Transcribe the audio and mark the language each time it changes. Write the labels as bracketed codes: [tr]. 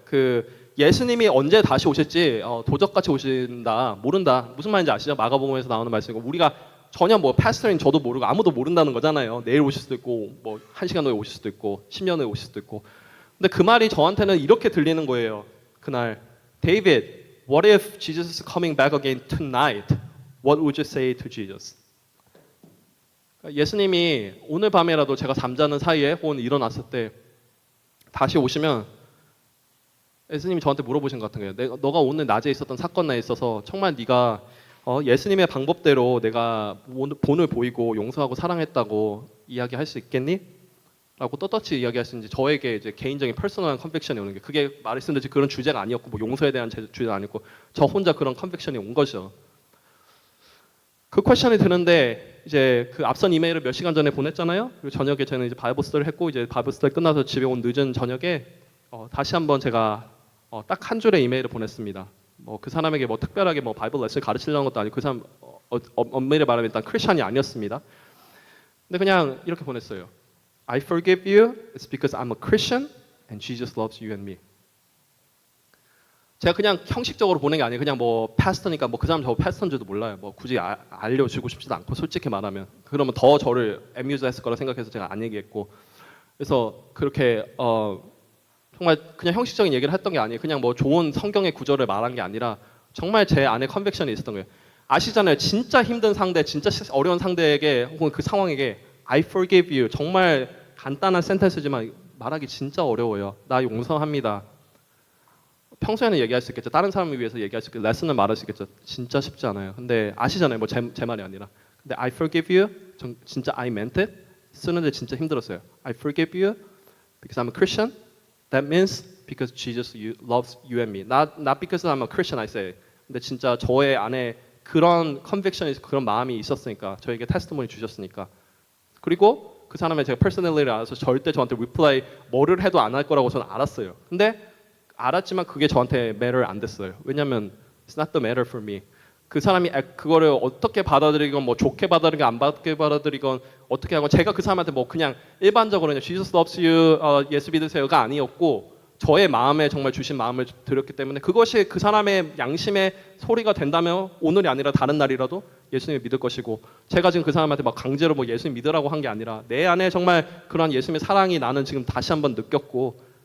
[ko] 그 예수님이 언제 다시 오실지 도적같이 오신다 모른다 무슨 말인지 아시죠? 마가복음에서 나오는 말씀이고 우리가 전혀 뭐 파스터인 저도 모르고 아무도 모른다는 거잖아요. 내일 오실 수도 있고 뭐 1시간 후에 오실 수도 있고 10년 후에 오실 수도 있고. 근데 그 말이 저한테는 이렇게 들리는 거예요. 그날 [en] David, what if Jesus is coming back again tonight? What would you say to Jesus? [ko] 예수님이 오늘 밤에라도 제가 잠자는 사이에 혹은 일어났을 때 다시 오시면 예수님이 저한테 물어보신 것 같은 거예요. 너가 오늘 낮에 있었던 사건에 있어서 정말 네가 예수님의 방법대로 내가 본을 보이고 용서하고 사랑했다고 이야기할 수 있겠니? 라고 떳떳이 이야기할 수 있는지 저에게 이제 개인적인 퍼스널한 컨빅션이 오는 게 그게 말씀드렸듯이 그런 주제가 아니었고 뭐 용서에 대한 주제가 아니었고 저 혼자 그런 컨빅션이 온 거죠. 그 퀘션이 드는데 이제 그 앞선 이메일을 몇 시간 전에 보냈잖아요. 그리고 저녁에 저는 이제 바이블 스터디를 했고 이제 바이블 스터디 끝나서 집에 온 늦은 저녁에 다시 한번 제가 딱 한 줄의 이메일을 보냈습니다. 뭐 그 사람에게 뭐 특별하게 뭐 바이블 레슨을 가르치려는 것도 아니고 그 사람 엄밀히 말하면 일단 크리스천이 아니었습니다. 근데 그냥 이렇게 보냈어요. [en] I forgive you. It's because I'm a Christian and Jesus loves you and me. [ko] 제가 그냥 형식적으로 보낸 게 아니에요. 그냥 뭐 패스터니까 뭐 그 사람 저 패스터인지도 몰라요. 뭐 굳이 알려주고 싶지도 않고 솔직히 말하면 그러면 더 저를 amuse했을 거라 생각해서 제가 안 얘기했고 그래서 그렇게 정말 그냥 형식적인 얘기를 했던 게 아니에요. 그냥 뭐 좋은 성경의 구절을 말한 게 아니라 정말 제 안에 컨빅션이 있었던 거예요. 아시잖아요. 진짜 힘든 상대, 진짜 어려운 상대에게 혹은 그 상황에게 [en] I forgive you. [ko] 정말 간단한 센텐스지만 말하기 진짜 어려워요. 나 용서합니다. 평소에는 얘기할 수 있겠죠. 다른 사람을 위해서 얘기할 수 있겠죠. 레슨을 말할 수 있겠죠. 진짜 쉽지 않아요. 근데 아시잖아요. 뭐 제 말이 아니라. 근데 [en] I forgive you. [ko] 진짜 [en] I meant it. [ko] 쓰는데 진짜 힘들었어요. [en] I forgive you because I'm a Christian. That means because Jesus loves you and me. Not because I'm a Christian, I say. [ko] 근데 진짜 저의 안에 그런 컨빅션이 그런 마음이 있었으니까 저에게 테스트모니 주셨으니까. 그리고 그 사람의 제가 퍼스널리를 알아서 절대 저한테 리플라이 뭐를 해도 안 할 거라고 저는 알았어요. 근데 알았지만 그게 저한테 matter 안 됐어요. 왜냐면 [en] it's not the matter for me. [ko] 그 사람이 그거를 어떻게 받아들이건 뭐 좋게 받아들이건 안 좋게 받아들이건 어떻게 하건 제가 그 사람한테 뭐 그냥 일반적으로 그냥 [en] Jesus loves you [ko] 예수 믿으세요가 아니었고 저의 마음에 정말 주신 마음을 드렸기 때문에 그것이 그 사람의 양심의 소리가 된다면 오늘이 아니라 다른 날이라도 예수님을 믿을 것이고 제가 지금 그 사람한테 막 강제로 뭐 예수님 믿으라고 한 게 아니라 내 안에 정말 그런 예수님의 사랑이 나는 지금 다시 한번 느꼈고